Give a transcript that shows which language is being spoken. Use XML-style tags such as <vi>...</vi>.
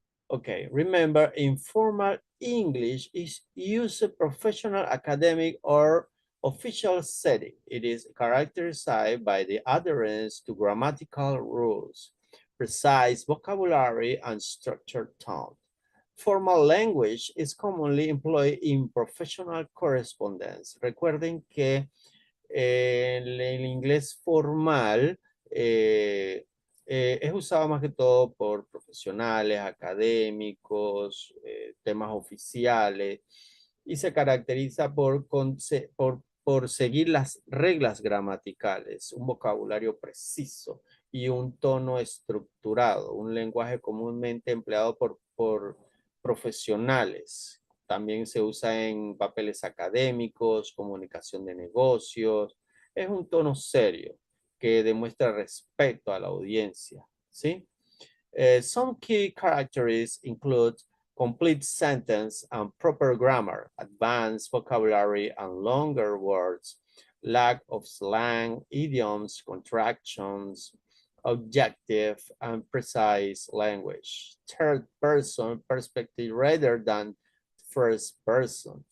<en>Okay, remember, informal English is used in professional, academic, or official setting. It is characterized by the adherence to grammatical rules, precise vocabulary, and structured tone. Formal language is commonly employed in professional correspondence.</en> <es>Recuerden que El inglés formal es usado más que todo por profesionales, académicos, temas oficiales, y se caracteriza por seguir las reglas gramaticales, un vocabulario preciso y un tono estructurado, un lenguaje comúnmente empleado por profesionales. También se usa en papeles académicos, comunicación de negocios. Es un tono serio que demuestra respeto a la audiencia, ¿sí?</es> <en>Some key characteristics include complete sentence and proper grammar, advanced vocabulary and longer words, lack of slang, idioms, contractions, objective and precise language, third person perspective rather than first person.</en>